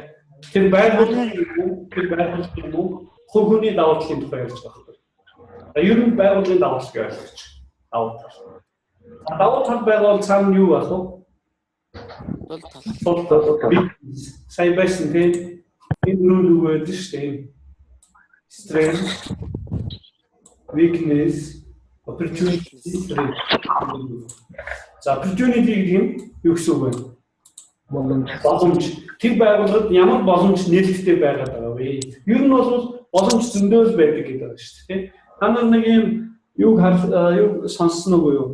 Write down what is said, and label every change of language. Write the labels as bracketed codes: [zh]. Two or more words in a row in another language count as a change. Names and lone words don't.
[mn] Тэр байгууллагын хүний давуу талын тухай ярьж байгаа. Ер нь байгууллагын давуу талыг ойлгож. Давуу тал. Давуу тал байгуул цаана юу байх вэ? Тул тал. Сайн байсан тийм. Энэ рүү өгөөд шүү дээ. [en] Strength, weakness, opportunity. [mn] За opportunity гэдэг нь юу гэсэн үг вэ? Боломж. Тэр байгууллагад ямар боломж нээлттэй байгаад байгаа вэ? Ер нь бол боломж зөндөө байдаг гэдэг байна шүү дээ. Та нар нэг юм юуг сонссон уу юу?